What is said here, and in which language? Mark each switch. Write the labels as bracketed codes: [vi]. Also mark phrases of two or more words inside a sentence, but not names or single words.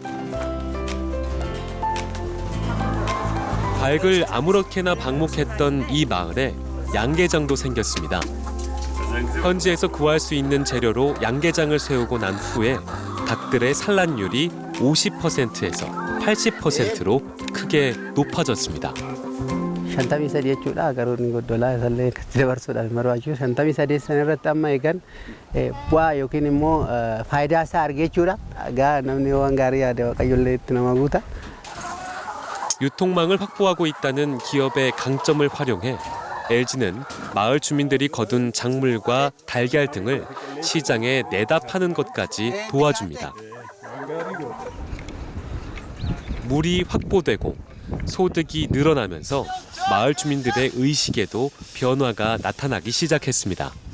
[ko] 닭을 아무렇게나 방목했던 이 마을에 양계장도 생겼습니다. 현지에서 구할 수 있는 재료로 양계장을 세우고 난 후에 닭들의 산란율이 50%에서 80%로 크게 높아졌습니다. [om] shantamii sadii jechuudha garoonni goddolaa isallee itti dabarsuudhaaf marwaachuu shantamii sadii sana irratti amma eegan bu'aa yookiin immoo faayidaa isaa argee jechuudha gaa namni waan gaarii yaade waaqayyollee itti nama guuta. [ko] 유통망을 확보하고 있다는 기업의 강점을 활용해 LG는 마을 주민들이 거둔 작물과 달걀 등을 시장에 내다 파는 것까지 도와줍니다. 물이 확보되고 소득이 늘어나면서 마을 주민들의 의식에도 변화가 나타나기 시작했습니다.